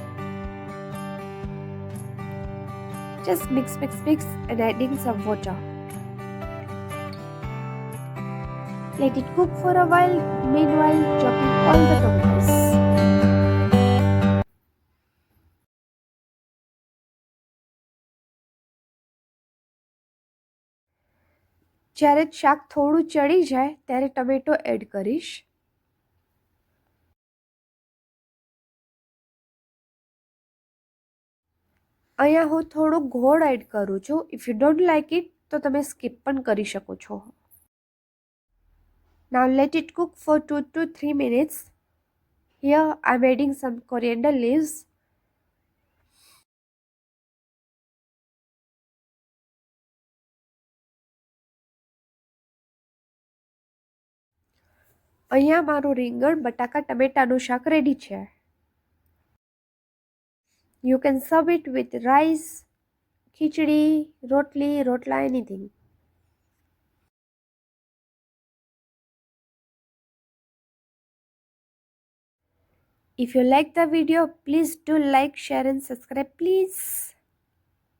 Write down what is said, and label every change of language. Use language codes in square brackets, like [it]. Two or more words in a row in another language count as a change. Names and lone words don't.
[en] Just mix and adding some water. Let it cook for a while, meanwhile chopping all the tomatoes. [gu] જ્યારે શાક થોડું ચડી જાય ત્યારે ટમેટો એડ કરીશ. અહીંયા હું થોડો ગોળ એડ કરું છું. [en] if you don't like it [gu] તો તમે સ્કીપ પણ કરી શકો છો. [en] Now let it cook for 2 to 3 minutes. Here I am adding some coriander leaves. [gu] અહીંયા મારું રીંગણ બટાકા ટમેટાનું શાક રેડી છે. [en] You can serve it with rice, khichdi, rotli, rotla, anything. If you like the video, please do like, share and subscribe please.